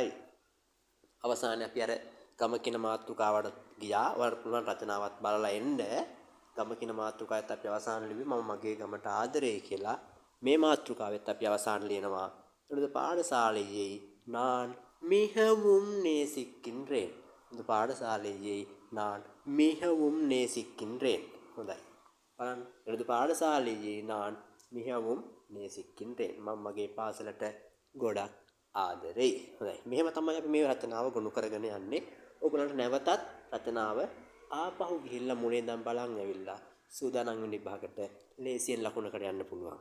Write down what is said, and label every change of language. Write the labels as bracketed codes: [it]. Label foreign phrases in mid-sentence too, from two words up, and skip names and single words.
[si] අවසානයේ අපි අර ගම කියන මාතෘකාවට ගියා. ඔයාලට පුළුවන් රචනාවත් බලලා එන්න. ගම කියන මාතෘකාවත් අපි අවසාන ලිව්වේ මම මගේ ගමට ආදරේ කියලා. මේ මාතෘකාවෙත් අපි අවසාන ලියනවා [ta] எனது பாடசாலையை நான் மிகவும் நேசிக்கின்றேன். இந்த பாடசாலையை நான் மிகவும் நேசிக்கின்றேன். [si] හොඳයි. බලන්න. [ta] எனது பாடசாலையை நான் මිகவும் நேசிக்கின்றேன். [si] මම මගේ පාසලට ගොඩක් ආදරෙයි. හොඳයි. මෙහෙම තමයි අපි මේ රචනාව ගොනු කරගෙන යන්නේ. ඔයගොල්ලන්ට නැවතත් රචනාව ආපහු ගිහිල්ලා මුලින් ඉඳන් බලන් ඇවිල්ලා සූදානම් වෙන්න විභාගයට ලේසියෙන් ලකුණකට යන්න පුළුවන්.